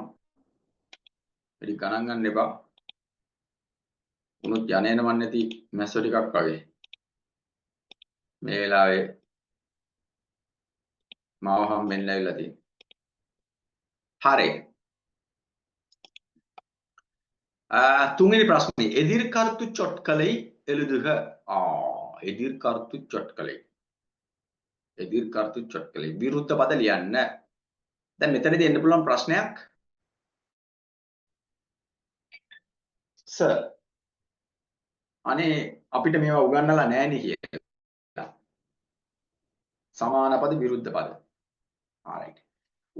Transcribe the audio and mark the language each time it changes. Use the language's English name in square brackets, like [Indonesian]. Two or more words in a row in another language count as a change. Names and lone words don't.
[Sinhala] වැඩි ගණන් ගන්න එපා. උනුත් යන්නේ නමන් නැති මැස්සෝ ටිකක් වගේ. මේ වෙලාවේ මාව හම්බෙන්න ඇවිල්ලා තියෙනවා. හරි. තුන්වෙනි ප්‍රශ්නේ [Tamil] எதிர்க்கருத்து சொற்களை எழுதுக. எதிர்க்கருத்து சொற்களை. எதிர்க்கருத்து சொற்களை [Sinhala] විරුද්ධ පද ලියන්න. දැන් මෙතනදී එන්න පුළුවන් ප්‍රශ්නයක්. සර් අනේ අපිට මේවා උගන්වලා නැහැ කියලා. සමාන පද විරුද්ධ පද. alright.